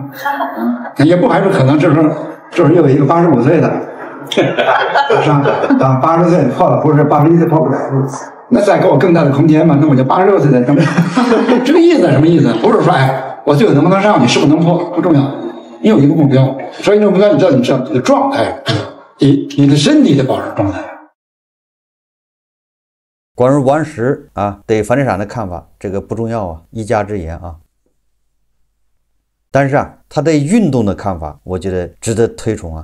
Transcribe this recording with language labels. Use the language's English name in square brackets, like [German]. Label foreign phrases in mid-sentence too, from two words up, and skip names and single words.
[Chinese] 也不排除可能這時候又有一個85歲的上80歲破了，不是81歲破不了，那再給我更大的空間嘛？那我就86歲再登。這個意思什麼意思？不是說我最後能不能上去，是不是能破不重要，你有一個目標，所以這個目標你知道你的狀態，你的身體的保持狀態。關於王石啊對房地產的看法，這個不重要啊，一家之言啊。但是啊，他對運動的看法，我覺得值得推崇啊。